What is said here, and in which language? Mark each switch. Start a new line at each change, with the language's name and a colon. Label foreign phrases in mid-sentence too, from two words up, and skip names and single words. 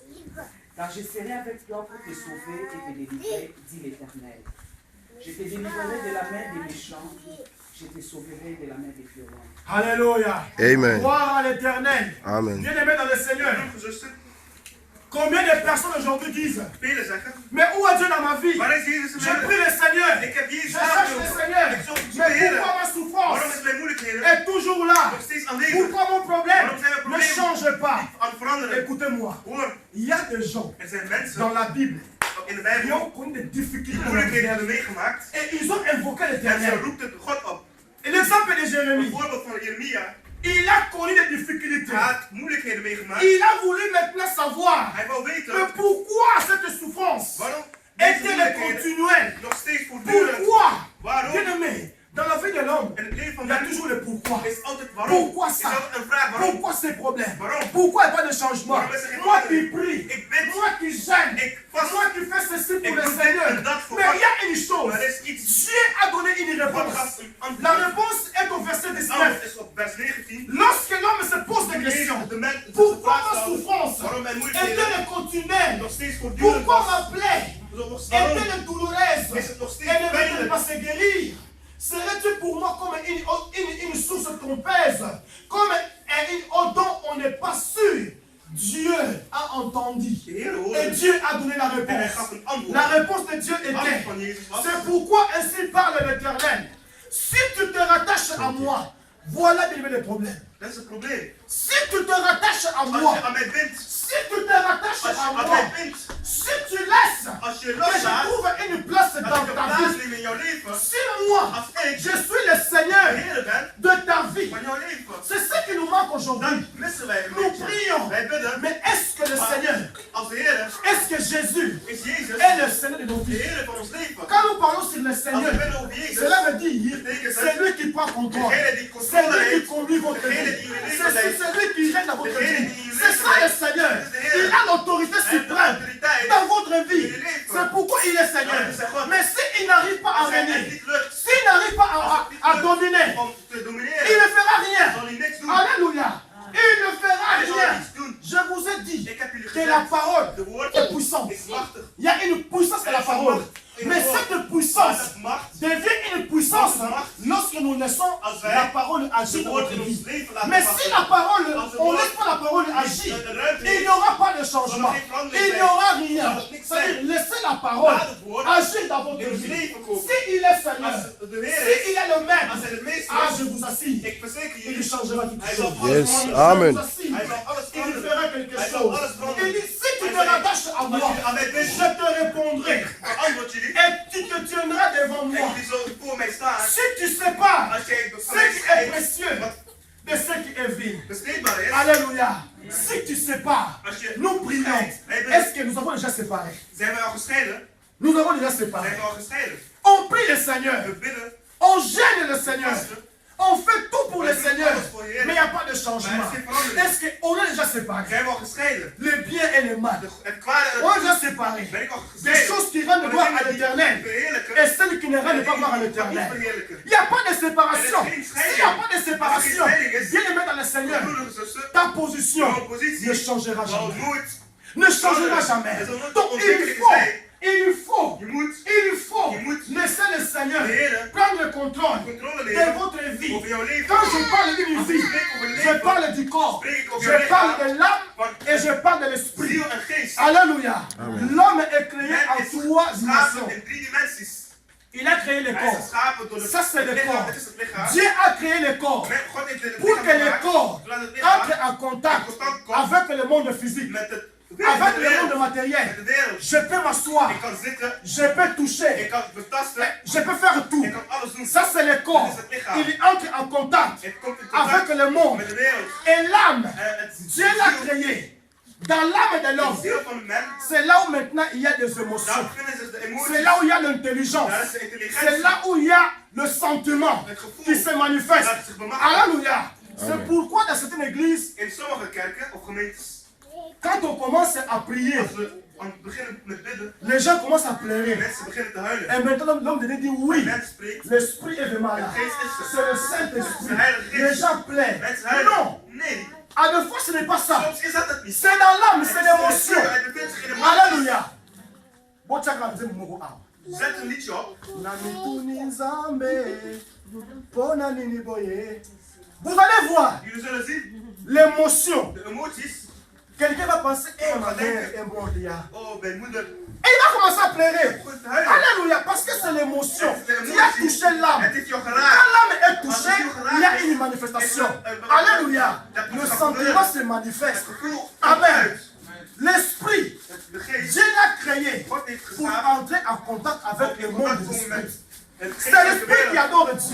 French: Car je serai avec toi pour te sauver et te délivrer, dit l'Éternel. Je te délivrerai de la main des méchants, je te sauverai de la main des violents. Alléluia. Amen. Gloire à l'Éternel. Amen. Bien-aimé dans le Seigneur.
Dutch: Zuster,
French: Combien de personnes aujourd'hui disent,
Dutch: velen zeggen,
French: mais où est Dieu dans ma vie?
Dutch: waar is Jezus in
French: Je
Dutch: mijn
French: prie
Dutch: leven?
French: le Seigneur.
Dutch: Ik heb
French: Je
Dutch: Jezus
French: cherche le
Dutch: aangeroepen.
French: Seigneur.
Dutch: Ik zoek de
French: Mais
Dutch: Heer.
French: pourquoi ma souffrance
Dutch: Waarom is mijn moeilijkheden
French: est toujours là?
Dutch: nog steeds aanwezig?
French: Pourquoi mon problème
Dutch: Waarom zijn we
French: ne
Dutch: problemen
French: change pas?
Dutch: aan het veranderen?
French: Écoutez-moi.
Dutch: Hoor,
French: Il y a des gens
Dutch: er zijn mensen
French: dans la Bible
Dutch: in de
French: qui
Dutch: Bijbel
French: ont connu des
Dutch: die
French: difficultés dans la
Dutch: moeilijkheden
French: vie.
Dutch: hebben meegemaakt.
French: Et ils ont invoqué
Dutch: En ze
French: l'Éternel.
Dutch: roept het God op.
French: Et l'exemple de
Dutch: Een
French: Jérémie,
Dutch: voorbeeld van Jeremia.
French: il a connu des difficultés.
Dutch: Hij had moeilijkheden meegemaakt.
French: Il a voulu maintenant savoir,
Dutch: Hij wou weten
French: mais pourquoi cette souffrance
Dutch: waarom deze
French: est-elle
Dutch: moeilijkheden
French: continuelle?
Dutch: nog steeds voortdurend.
French: Pourquoi?
Dutch: Waarom?
French: Bien aimé, dans la vie de l'homme,
Dutch: En het leven van
French: il y a
Dutch: mensen
French: toujours le pourquoi.
Dutch: is altijd waarom.
French: Pourquoi
Dutch: Is
French: ça?
Dutch: altijd een vraag waarom.
French: Pourquoi ces problèmes?
Dutch: Waarom?
French: Pourquoi il n'y a pas de changement?
Dutch: Waarom is er geen
French: Moi qui
Dutch: verandering?
French: prie,
Dutch: Ik bid.
French: moi qui gêne,
Dutch: Ik vast.
French: moi qui fais ceci pour
Dutch: Ik
French: le
Dutch: doe dit
French: Seigneur.
Dutch: en dat voor
French: Mais
Dutch: God.
French: il y a une chose,
Dutch: Maar er is iets.
French: Dieu a donné une
Dutch: God
French: réponse.
Dutch: gaf een antwoord.
French: La réponse est au verset
Dutch: Het
French: 19.
Dutch: antwoord is op vers 19.
French: Lorsque l'homme se pose des questions,
Dutch: De mens
French: pourquoi ma souffrance
Dutch: waarom mijn moeilijkheden
French: est-elle continuelle?
Dutch: nog steeds voortdurend
French: Pourquoi
Dutch: was.
French: ma plaie
Dutch: Waarom
French: est-elle douloureuse?
Dutch: is het nog steeds
French: Elle ne veut
Dutch: pijnlijk?
French: pas se guérir. Serais-tu pour moi comme une source trompeuse, comme une eau dont on n'est pas sûr? Dieu a entendu
Dutch: De Heer
French: et
Dutch: hoorde
French: Dieu a donné la
Dutch: en hij
French: réponse.
Dutch: gaf een antwoord.
French: La réponse de Dieu
Dutch: Het antwoord
French: était,
Dutch: van Jezus was.
French: c'est pourquoi ainsi parle l'Éternel. Si tu te rattaches à moi, voilà le problème.
Dutch: Dat is het probleem.
French: Si tu te rattaches à
Dutch: Als
French: moi,
Dutch: je aan mij bindt,
French: si tu te rattaches
Dutch: als je
French: à
Dutch: aan
French: moi,
Dutch: mij bindt,
French: si tu laisses
Dutch: als je
French: que je
Dutch: loslaat,
French: trouve une place
Dutch: dat
French: dans
Dutch: ik een
French: ta
Dutch: plaats
French: vie,
Dutch: neem in jouw leven,
French: si moi,
Dutch: Als ik
French: je suis le Seigneur
Dutch: de Heer ben
French: de ta vie.
Dutch: van jouw leven,
French: C'est ce qui nous manque aujourd'hui.
Dutch: dan missen wij een
French: Nous
Dutch: beetje.
French: prions.
Dutch: Wij bidden,
French: Mais est-ce que le Seigneur,
Dutch: als de Heer
French: est-ce que Jésus
Dutch: is Jezus
French: est le Seigneur de nos
Dutch: de
French: vies?
Dutch: Heer van ons leven.
French: Quand nous parlons sur le
Dutch: Als
French: Seigneur,
Dutch: we bidden over Jezus,
French: cela veut dire c'est lui qui prend contrôle.
Dutch: degene die
French: C'est
Dutch: controle
French: lui qui
Dutch: heeft,
French: conduit votre vie.
Dutch: degene die jullie
French: C'est
Dutch: leven leidt,
French: celui qui règne dans votre
Dutch: degene
French: vie.
Dutch: die jullie
French: C'est
Dutch: leven
French: ça le
Dutch: leidt.
French: Seigneur.
Dutch: Dat is de Heer.
French: Il a l'autorité
Dutch: Hij heeft de
French: suprême
Dutch: autoriteit
French: dans votre vie.
Dutch: in je leven.
French: C'est pourquoi il est Seigneur.
Dutch: Ja, dat is zijn God.
French: Mais s'il n'arrive pas à
Dutch: Als hij het
French: régner,
Dutch: niet lukt
French: s'il n'arrive pas à dominer,
Dutch: om te
French: il
Dutch: domineren,
French: ne fera rien.
Dutch: zal hij niks doen.
French: Alléluia. Il ne fera
Dutch: Hij zal
French: rien.
Dutch: niets doen.
French: Je vous ai dit
Dutch: Ik heb jullie
French: que la
Dutch: gezegd,
French: parole
Dutch: de woord
French: est puissante.
Dutch: is machtig.
French: Il y a une puissance à la parole. Mais cette puissance
Dutch: Maar dat macht,
French: devient une puissance lorsque nous laissons la parole agir
Dutch: de
French: dans
Dutch: woord
French: notre
Dutch: in ons
French: vie.
Dutch: leven laten
French: Mais si la
Dutch: wachten.
French: parole, on ne laisse pas la parole agir, il n'y aura pas de changement. Il n'y aura rien. C'est-à-dire, laissez la parole agir dans votre
Dutch: In ons
French: vie.
Dutch: leven komen.
French: S'il est Seigneur,
Dutch: Als de Heer is,
French: s'il est le maître,
Dutch: als hij de meester ah, is,
French: je vous assure,
Dutch: ik verzeker
French: il
Dutch: jullie,
French: changera quelque
Dutch: hij
French: chose.
Dutch: zal alles Yes, veranderen. amen.
French: Je vous assure,
Dutch: Hij zal alles
French: il
Dutch: veranderen.
French: fera quelque
Dutch: Hij zal
French: chose.
Dutch: alles veranderen.
French: Il dit, si tu
Dutch: Hij
French: te
Dutch: zegt,
French: rattaches à moi,
Dutch: als jullie aan mij
French: je
Dutch: bent,
French: te répondrai.
Dutch: beantwoord jullie.
French: Et tu te tiendras devant moi.
Dutch: En jullie zullen voor mij staan.
French: Si tu sépares
Dutch: Als jij
French: ce
Dutch: van mij
French: qui est
Dutch: scheidt,
French: précieux
Dutch: wat
French: de ce qui est vil.
Dutch: bespreekbaar is,
French: Alléluia. Si tu sépares,
Dutch: als je
French: nous prions.
Dutch: scheidt,
French: Est-ce que nous avons déjà séparé?
Dutch: zijn wij al gescheiden?
French: Nous avons déjà
Dutch: Zijn
French: séparé.
Dutch: we al gescheiden?
French: On prie le Seigneur.
Dutch: We bidden,
French: On gêne le Seigneur. On fait tout pour le Seigneur. Mais il n'y a pas de changement. Est-ce qu'on est déjà séparé?
Dutch: zijn we al gescheiden?
French: Le bien et le mal.
Dutch: Het kwade en
French: On est
Dutch: het
French: déjà
Dutch: goede,
French: séparé.
Dutch: ben ik al
French: Des
Dutch: gescheiden.
French: choses qui rendent gloire à l'éternel. Et celles qui ne rendent pas gloire à l'éternel. Il n'y a pas de séparation. S'il n'y a pas de séparation, bien-aimé dans le Seigneur, ta position ne changera jamais. Ne changera jamais. Donc il faut
Dutch: Je moet
French: laisser le Seigneur
Dutch: de Heer
French: prendre le contrôle
Dutch: controle
French: de
Dutch: nemen
French: votre vie.
Dutch: over jouw leven.
French: Quand je parle d'une vie, je parle du corps, je parle de l'âme et je parle de l'esprit.
Dutch: Ziel en geest.
French: Alléluia. L'homme est créé
Dutch: Men
French: en
Dutch: is
French: trois dimensions.
Dutch: geschapen in 3 dimensies.
French: Il a créé le
Dutch: Hij is
French: corps.
Dutch: geschapen door
French: Ça c'est le corps.
Dutch: Het is het lichaam.
French: Dieu a créé le corps
Dutch: Men- God heeft het
French: pour
Dutch: lichaam
French: que le
Dutch: gemaakt,
French: corps
Dutch: zodat het lichaam
French: entre en contact
Dutch: in contact komt
French: avec le monde physique,
Dutch: met het
French: avec
Dutch: met de
French: le monde
Dutch: wereld.
French: matériel.
Dutch: Met de wereld.
French: Je peux m'asseoir,
Dutch: Ik kan zitten,
French: je peux
Dutch: ik
French: toucher,
Dutch: kan betasten,
French: je peux faire tout.
Dutch: ik kan alles doen.
French: Ça c'est le corps. Il entre en contact
Dutch: Het komt in
French: avec
Dutch: contact
French: le monde.
Dutch: met de wereld.
French: Et l'âme,
Dutch: Het
French: Dieu l'a créé. Dans l'âme de l'homme,
Dutch: ziel van de mens,
French: c'est là où maintenant il y a des émotions.
Dutch: daar bevinden zich de
French: C'est
Dutch: emoties.
French: là où il y a l'intelligence.
Dutch: Daar is de
French: C'est
Dutch: intelligentie.
French: là où il y a le sentiment
Dutch: Het gevoel.
French: qui se manifeste.
Dutch: Dat zich bemachtigt.
French: Alléluia. C'est pourquoi dans certaines églises,
Dutch: In sommige kerken of gemeentes,
French: quand on commence à prier,
Dutch: als we aan het beginnen met bidden,
French: les gens commencent à pleurer.
Dutch: mensen beginnen te huilen.
French: Et maintenant, l'homme de Dieu dit oui,
Dutch: En mens spreekt,
French: l'esprit est vraiment là. C'est le Saint-Esprit. Les gens pleurent.
Dutch: mensen huilen.
French: Non,
Dutch: Nee,
French: à deux fois ce n'est pas ça.
Dutch: soms is dat het niet.
French: C'est dans l'âme, c'est l'émotion.
Dutch: Hij bevindt zich in de emoties.
French: Alléluia. Bon, tiens, regardez mon mot.
Dutch: Zet een liedje op.
French: Vous allez voir
Dutch: Jullie zullen zien,
French: l'émotion.
Dutch: de emoties.
French: Quelqu'un va penser, eh, ma mère est morte là.
Dutch: Oh, mijn moeder.
French: Et il va commencer à pleurer.
Dutch: Goed te huilen.
French: Alléluia, parce que c'est l'émotion qui a touché l'âme.
Dutch: Het heeft jou
French: Quand
Dutch: geraakt.
French: l'âme est touchée, il y a une manifestation. Alléluia. Le sentiment se manifeste. Amen. L'esprit,
Dutch: De geest.
French: Dieu l'a créé
Dutch: God heeft
French: pour
Dutch: geschapen
French: entrer en contact avec le
Dutch: in
French: monde
Dutch: contact
French: des
Dutch: komen met
French: esprits.
Dutch: het
French: C'est
Dutch: geest en de
French: l'esprit qui
Dutch: wereld.
French: adore Dieu.